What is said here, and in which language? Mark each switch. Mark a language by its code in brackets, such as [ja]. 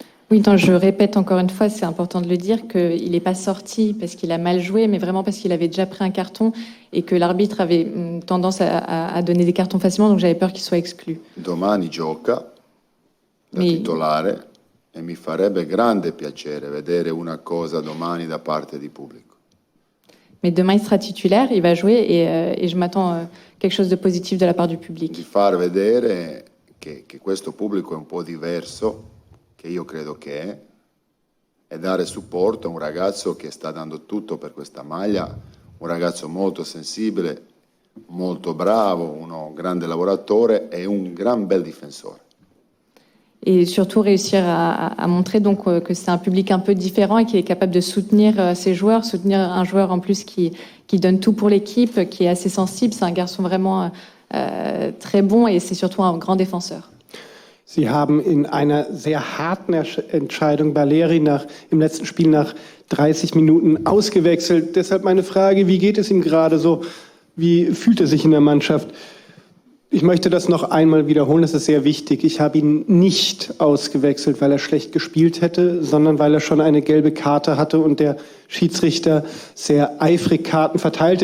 [fr] Oui, donc je répète encore une fois, c'est important de le dire, qu'il n'est pas sorti parce qu'il a mal joué, mais vraiment parce qu'il avait déjà pris un carton et que l'arbitre avait tendance à donner des cartons facilement, donc j'avais peur qu'il soit exclu. [it] Domani gioca da titolare e mi farebbe grande piacere vedere una cosa domani da parte di pubblico. [fr] Mais demain, il sera titulaire, il va jouer et je m'attends quelque chose de positif de la part du public. [it] Di far vedere che questo pubblico è un po' diverso, che io credo che è, e dare supporto a un ragazzo che sta dando tutto per questa maglia, un ragazzo molto sensibile, molto bravo, un grande lavoratore e un gran bel difensore. [fr] Et surtout réussir à montrer donc que c'est un public un peu différent et qu'il est capable de soutenir ses joueurs, soutenir un joueur en plus qui donne tout pour l'équipe, qui est assez sensible. C'est un garçon vraiment très bon et c'est surtout un grand défenseur. [de] Sie haben in einer sehr harten Entscheidung Baleri im letzten Spiel nach 30 Minuten ausgewechselt. Deshalb meine Frage, wie geht es ihm gerade so? Wie fühlt er sich in der Mannschaft? Ich möchte das noch einmal wiederholen, das ist sehr wichtig. Ich habe ihn nicht ausgewechselt, weil er schlecht gespielt hätte, sondern weil er schon eine gelbe Karte hatte und der Schiedsrichter sehr eifrig Karten verteilte.